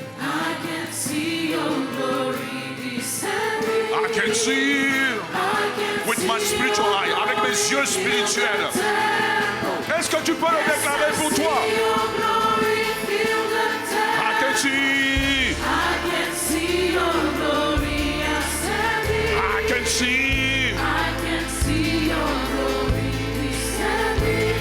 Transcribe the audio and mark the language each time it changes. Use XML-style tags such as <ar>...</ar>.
<en>I can see your glory descending. I can see with my spiritual eye,</en> <fr>avec mes yeux spirituels. Est-ce que tu peux le déclarer pour toi?</fr> <en>I can see. I can see your glory ascending. I can see. I can see your glory descending.</en>